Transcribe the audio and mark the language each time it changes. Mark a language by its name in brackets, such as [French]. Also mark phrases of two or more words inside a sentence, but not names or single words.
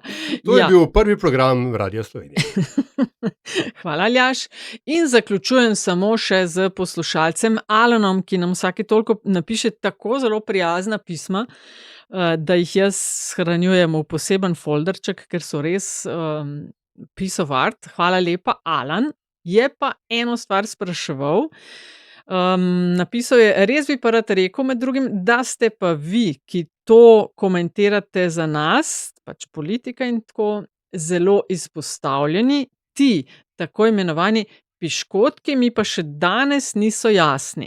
[Slovenian] To je bil prvi program Radia Slovenije. Hvala, Aljaž. In zaključujem samo še z poslušalcem Alanom, ki nam vsake toliko napiše tako zelo prijazna pisma, da jih jaz shranjujem v poseben folderček, ker so res [English] piece of art. [Slovenian] Hvala lepa, Alan. Je pa eno stvar spraševal. Napisal je, res bi pa rad rekel med drugim, da ste pa vi, ki to komentirate za nas, pač politika in tako, zelo izpostavljeni, ti tako imenovani piškotki mi pa še danes niso jasni.